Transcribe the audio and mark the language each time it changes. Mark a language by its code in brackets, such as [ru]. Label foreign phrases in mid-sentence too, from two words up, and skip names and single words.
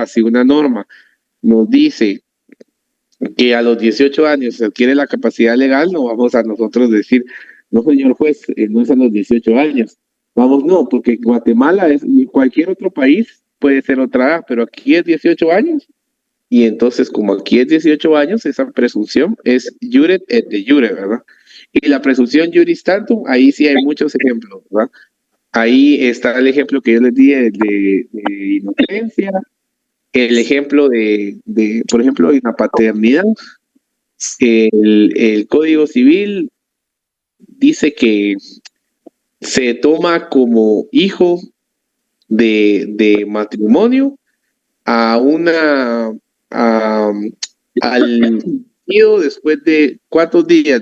[es] Si una norma nos dice que a los 18 años se adquiere la capacidad legal, no vamos a nosotros decir, no señor juez, no es a los 18 años. Vamos, no, porque Guatemala es, cualquier otro país puede ser otra edad, pero aquí es 18 años. Y entonces, como aquí es 18 años, esa presunción es [la] iure et de iure, [es] ¿verdad? Y la presunción [la] juris tantum, [es] ahí sí hay muchos ejemplos, ¿verdad? Ahí está el ejemplo que yo les di de inocencia, el ejemplo por ejemplo, en la paternidad. El Código Civil dice que se toma como hijo de matrimonio al tío después de ¿cuántos días?